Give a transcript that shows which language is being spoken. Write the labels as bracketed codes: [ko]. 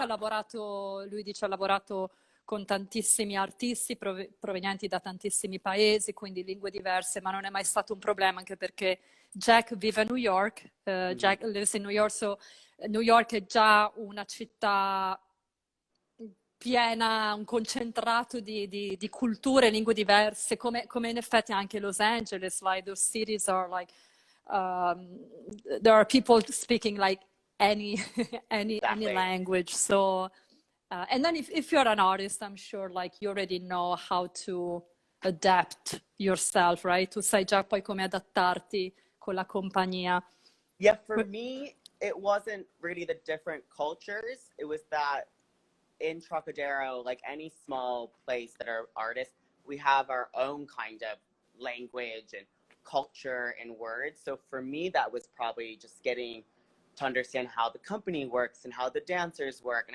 [it] ha lavorato, lui dice, ha lavorato con tantissimi artisti provenienti da tantissimi paesi, quindi lingue diverse, ma non è mai stato un problema, anche perché Jack vive a New York, [en] Jack lives in New York, [it] so New York è già una città piena, un concentrato di culture e lingue diverse, come in effetti anche Los Angeles, [en] like those cities are like, there are people speaking like any language. So, and then if you're an artist, I'm sure like you already know how to adapt yourself, right? [it] Tu sai già poi come adattarti con la compagnia. [en] Yeah, for me, it wasn't really the different cultures. It was that in Trockadero, like any small place that are artists, we have our own kind of language and culture and words. So for me, that was probably just getting to understand how the company works and how the dancers work.